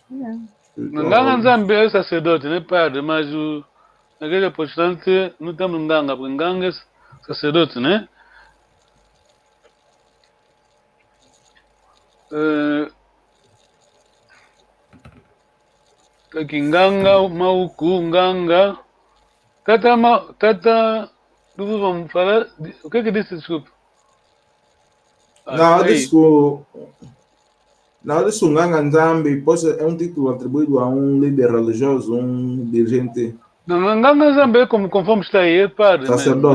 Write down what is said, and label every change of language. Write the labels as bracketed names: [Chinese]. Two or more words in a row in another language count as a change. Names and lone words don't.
[Kongo] Nganga Nzambe [Portuguese] é sacerdote, né, padre? Mas a igreja protestante não temos nganga, porque nganga é sacerdote, né? Aqui, [Kongo] nganga, mauku, nganga. [Portuguese] Tata, vamos falar. O que disse, desculpa? Não, disse o [Kongo] Nganga Nzambe [Portuguese] é um título atribuído a um líder religioso, um dirigente. Não, [Kongo] Nganga Nzambe [Portuguese] é conforme está aí, é padre. Sacerdote,